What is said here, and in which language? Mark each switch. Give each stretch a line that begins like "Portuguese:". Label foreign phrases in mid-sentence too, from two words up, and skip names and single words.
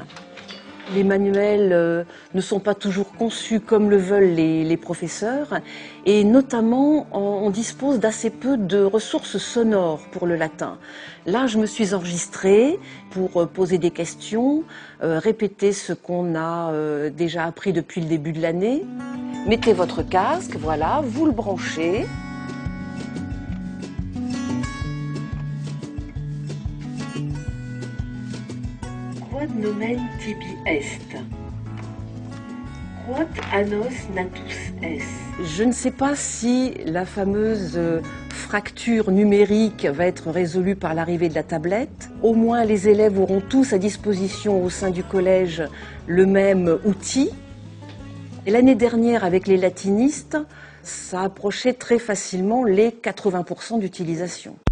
French: Les manuels ne sont pas toujours conçus comme le veulent les professeurs et notamment on dispose d'assez peu de ressources sonores pour le latin. Là, je me suis enregistrée pour poser des questions, répéter ce qu'on a déjà appris depuis le début de l'année. Mettez votre casque, voilà, vous le branchez.
Latin: Quod nomen tibi est? Quod annos natus est?
French: Je ne sais pas si la fameuse fracture numérique va être résolue par l'arrivée de la tablette. Au moins, les élèves auront tous à disposition au sein du collège le même outil. Et l'année dernière, avec les latinistes, ça approchait très facilement les 80% d'utilisation.